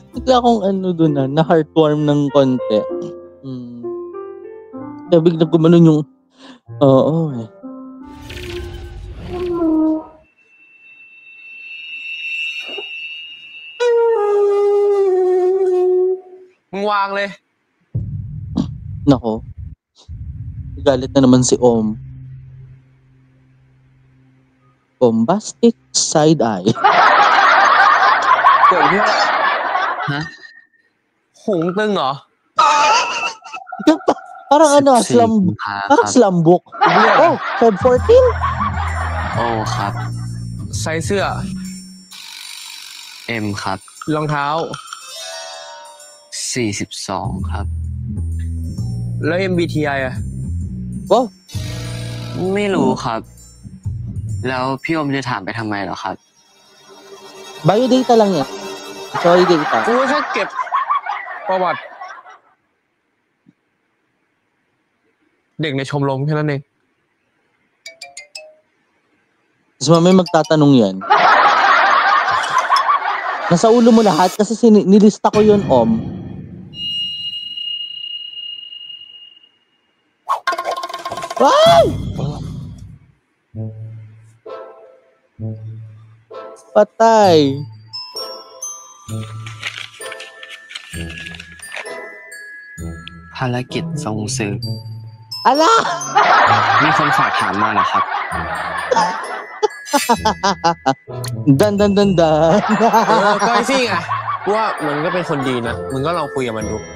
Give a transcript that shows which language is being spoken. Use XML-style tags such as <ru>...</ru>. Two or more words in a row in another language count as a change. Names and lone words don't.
<tl>bigla akong dun na heartwarm ng konti. Kaya bigla gumanon yung, oo eh.</tl> <th>มึงวางเลย</th> <tl>Nako. Galit na naman si Om.</tl> <en>Bombastic side eye.</en> <th>เกิดเพื่อ ฮะ หูมึงตึงเหรอ</th> <tl>Parang 14 slam,</tl> <th>กุมภาค</th> <tl>parang</tl> <th>รับ</th> <en>slam book.</en> <tl>Oh, Feb 14?</tl> <th>โอ้ครับ ใส่เสื้อ M ครับ รองเท้า 42 ครับ แล้ว MBTI อ่ะ Wow. ไม่รู้ครับ แล้วพี่อมจะถามไปทำไมเหรอครับ</th> <tl>Biodata lang yan. Sorry, data.</tl> <th>กูแค่เก็บประวัติ เด็กในชมรมแค่นั้นเอง</th> <tl>Tapos mamaya magtatanong yan. Nasa ulo mo lahat kasi nilista ko yun, Om. Ay! Patay.</tl> <th>ภารกิจส่งสืบ</th> <tl>Ala!</tl> <th>มีคนฝากถามมาเหรอครับ Dan. ก็ไอ้ซี่ไงกูว่ามันก็เป็นคนดีนะ มึงก็ลองคุยกับมันดู</th>